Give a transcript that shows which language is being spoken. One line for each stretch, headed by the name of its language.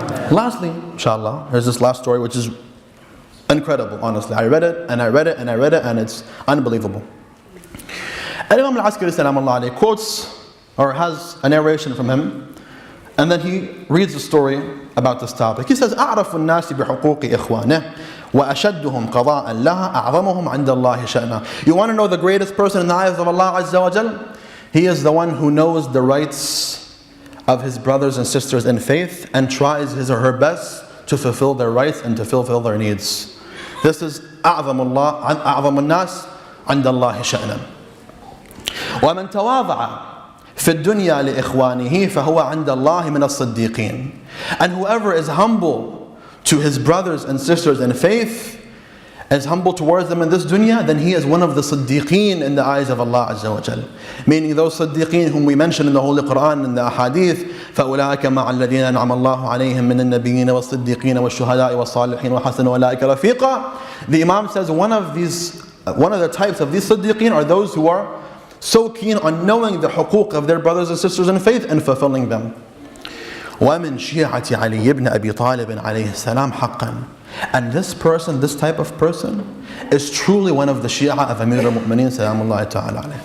English: Lastly, inshallah, there's this last story which is incredible, honestly. I read it and I read it and I read it and it's unbelievable. Al-Imām al-Askarī salamullah alayhi quotes or has a narration from him, and then he reads the story about this topic. He says,
Arabic: أعرف الناس بحقوق إخوانه وأشدهم قضاء لها أعظمهم عند الله شأنه.
English: You want to know the greatest person in the eyes of Allah Azza wa Jal? He is the one who knows the rights of his brothers and sisters in faith and tries his or her best to fulfill their rights and to fulfill their needs. This is
Arabic: أعظم الناس عند الله شأنا. ومن تواضع في الدنيا لإخوانه فهو عند الله من الصديقين.
English: And whoever is humble to his brothers and sisters in faith, is humble towards them in this dunya, then he is one of the siddiqeen in the eyes of Allah Azza wa Jal. Meaning those siddiqeen whom we mention in the Holy Quran and the Ahadith,
Arabic: فَأُولَٰئِكَ مَعَ الَّذِينَ أَنْعَمَ اللَّهُ عَلَيْهِم مِّنَ النَّبِيِّينَ وَالصِّدِّيقِينَ وَالشُّهَدَاءِ وَالصَّالِحِينَ وَحَسُنَ أُولَٰئِكَ رَفِيقًا.
English: The Imam says one of the types of these siddiqeen are those who are so keen on knowing the huquq of their brothers and sisters in faith and fulfilling them.
Arabic: وَمِن شِيعَةِ عَلِيِّ بْنِ أَبِي طَالِبٍ عَلَيْهِ السَّلَامِ حَقًّا.
English: And this person, this type of person, is truly one of the Shia of Amir al-Mu'mineen salamullahi ta'ala alayhi.